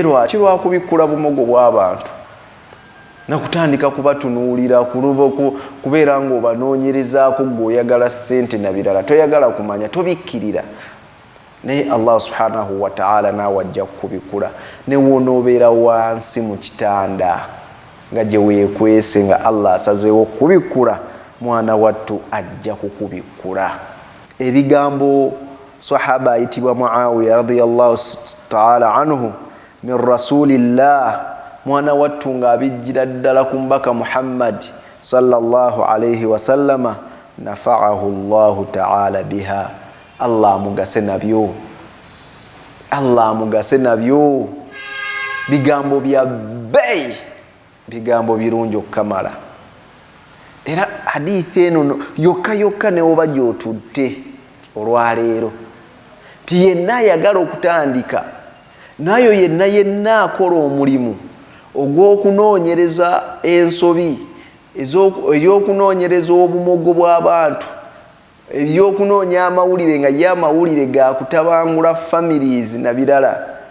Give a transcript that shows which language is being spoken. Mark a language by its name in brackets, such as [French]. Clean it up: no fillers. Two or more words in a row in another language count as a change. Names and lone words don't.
[Ganda] lwaki lwakubikkula bumogo bw'abantu nakutandika kubatunuulira kubeera ng'obanoonyerezaako gw'oyagala ssente na birala toyagala kumanya tobikkirira naye Allah [Arabic] سبحانه وتعالى [Ganda] naawe ajja kukubikkula ne wonoobeera wansi mu kitanda nga gye weekwese nga Allah asazeewo kubikkula mwana wattu ajja kukubikkula. Ebigambo sahaba ayitibwa [Arabic] Muawiya رضي الله تعالى عنه من رسول الله, [Ganda] mwana wattu ng'abijjira ddala ku mbaka Muhammad [Arabic] صلى الله عليه وسلم, نفعه الله تعالى بها, [Ganda] Allah amugase nabyo, Allah amugase nabyo. Bigambo bya bbeeyi, bigambo birungi okukamala. Era hadithi eno yokka yokka ne oba gy'otudde olwaleero ti yenna ayagala okutandika nayo yenna akola omulimu ogw'okunoonyereza ensobi eby'okunoonyereza obumogo bw'abantu, eby'okunoonya amawulire nga ye amawulire ga kutabangula families na birala.